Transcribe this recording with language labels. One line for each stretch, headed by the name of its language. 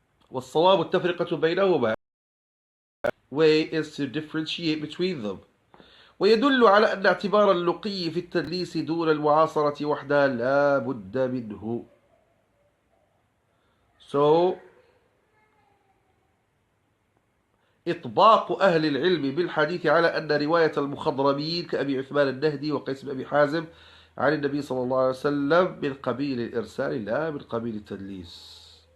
Arabic: والصواب التفرقة بينهما.
English: Way is to differentiate between them.
Arabic: ويدل على أن اعتبار اللقي في التدليس دون المعاصرة وحدها لا بد منه.
English: So
Arabic: إطباق أهل العلم بالحديث على أن رواية المخضرمين كأبي عثمان النهدي وقيس بن أبي حازم عن النبي صلى الله عليه وسلم من قبيل الإرسال لا من قبيل التدليس.